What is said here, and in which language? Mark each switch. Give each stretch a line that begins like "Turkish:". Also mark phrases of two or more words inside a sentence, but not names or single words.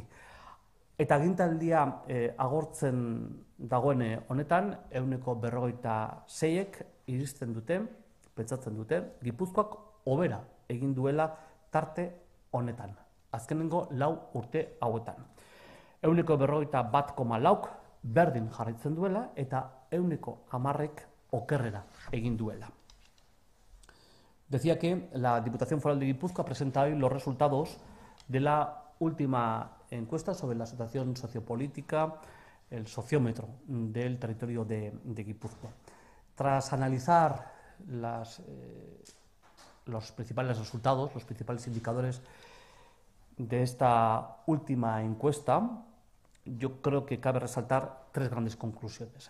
Basque: Eta agintaldia agortzen dagoen honetan, 46ek iristen dute, pentsatzen dute, Gipuzkoak hobera egin duela tarte honetan, azkenengo 4 urte hauetan. 41,4 berdin jarraitzen duela eta 10,10ek okerrera egin duela.
Spanish: Decía que la Diputación Foral de Guipúzcoa presenta hoy los resultados de la última encuesta sobre la situación sociopolítica, el sociómetro del territorio de Guipúzcoa. Tras analizar los principales resultados, los principales indicadores de esta última encuesta, yo creo que cabe resaltar tres grandes conclusiones.